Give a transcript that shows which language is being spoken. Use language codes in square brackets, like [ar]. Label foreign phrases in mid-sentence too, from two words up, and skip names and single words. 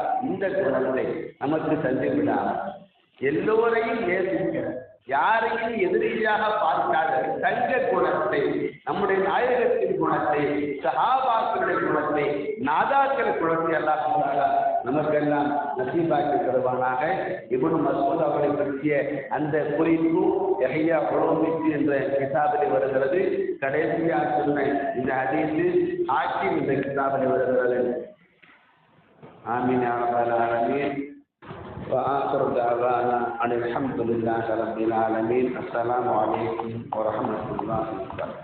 [ta] இந்த குணத்தை நமக்கு தந்து விடாமல் எல்லோரையும் நேசிக்க, யாரையும் எதிரியாக பார்க்காத தங்க குணத்தை, நம்முடைய நாயகத்தின் குணத்தை, சஹாபாக்களுடைய குணத்தை, நாதாக்கள் குணத்தை அல்லாஹ் நமக்கெல்லாம் நசீபாக்கி தருவானாக. இப்னு மஸ்ஊத் அவர்களை பற்றிய அந்த குறிப்பு யஹ்யா உலூமுத்தீன் என்ற கிதாபில் வருகிறது. கடைசியாக சொன்ன இந்த ஹதீஸ் ஹாக்கிம் இந்த கிதாபில் வருகிறது. [ar] آمين يا رب العالمين. وآخر دعوانا أن الحمد لله رب العالمين. السلام عليكم ورحمة الله وبركاته.